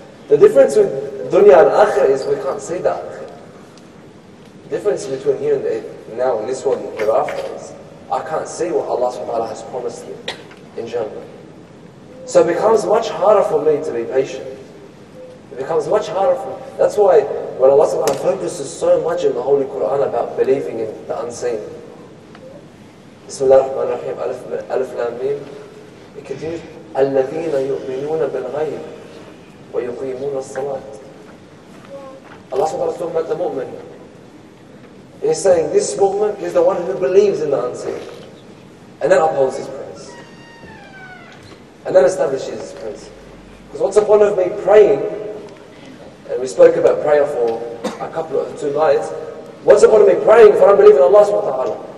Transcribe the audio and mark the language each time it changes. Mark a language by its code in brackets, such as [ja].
[en] The difference with dunya and akhirah is we can't see that. The difference between here and now and this one and hereafter is I can't see what Allah subhanahu wa ta'ala has promised me in Jannah. So it becomes much harder for me to be patient. It becomes much harder for me. That's why when Allah subhanahu wa ta'ala focuses so much in the Holy Quran about believing in the unseen. [ar] Bismillah ar-Rahman ar-Rahim, Alif Lam Mim. [en] It continues, [ar] الَّذِينَ يُؤْمِنُونَ بِالْغَيْبِ وَيُقِيمُونَ الصَّلَاةِ. [en] Allah subhanahu wa ta'ala is talking about the mu'min. He's saying this mu'min is the one who believes in the unseen. And then upholds his prayers. And then establishes his prayers. Because what's the point of me praying? And we spoke about prayer for a 2 nights. What's the point of me praying if I don't believe in Allah subhanahu wa ta'ala?